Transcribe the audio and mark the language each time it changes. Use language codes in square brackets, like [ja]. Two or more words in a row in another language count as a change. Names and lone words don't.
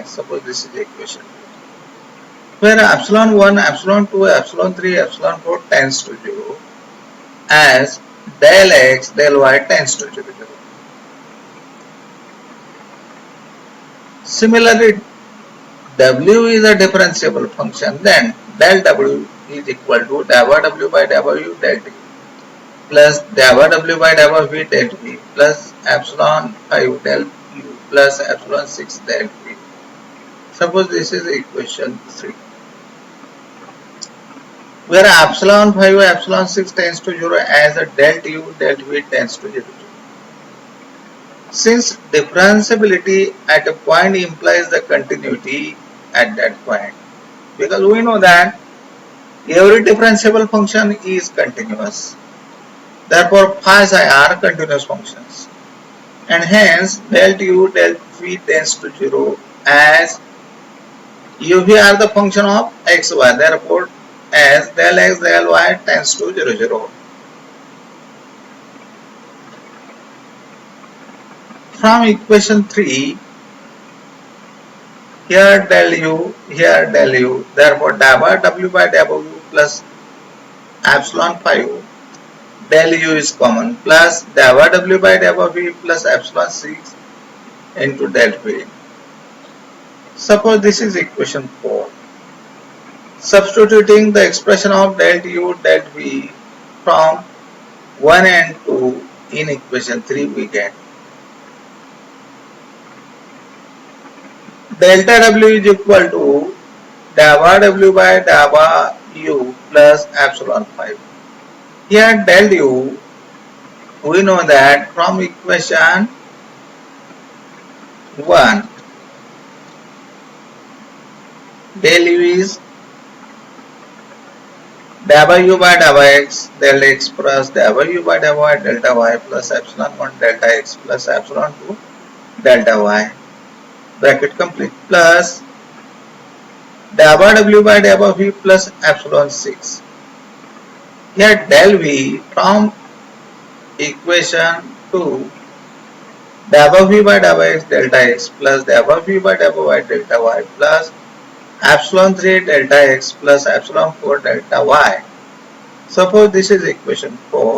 [en] Suppose this is the equation, where epsilon 1, epsilon 2, epsilon 3, epsilon 4 tends to 0, as del x del y tends to 0, 0. Similarly, w is a differentiable function, then del w is equal to del w by del u del t plus del w by del v del v plus epsilon 5 del u plus epsilon 6 del v. Suppose this is equation 3, where epsilon 5 epsilon 6 tends to 0 as a del u del v tends to 0. Since differentiability at a point implies the continuity at that point, because we know that every differentiable function is continuous, therefore phi psi are continuous functions, and hence del u del v tends to 0 as uv are the function of xy, therefore as del x del y tends to 0, 0. From equation 3, here del u, here del u, therefore w by w plus epsilon 5 del u is common plus w by w plus epsilon 6 into del v. Suppose this is equation 4. Substituting the expression of del u del v from 1 and 2 in equation 3, we get delta w is equal to w by u plus epsilon 5. Here del u, we know that from equation 1, del u is w by x del x plus w by y delta y plus epsilon 1 delta x plus epsilon 2 delta y, bracket complete, plus w by v plus epsilon 6. Here del v from equation 2, w by x delta x plus w by y delta y plus epsilon 3 delta x plus epsilon 4 delta y. Suppose this is equation 4.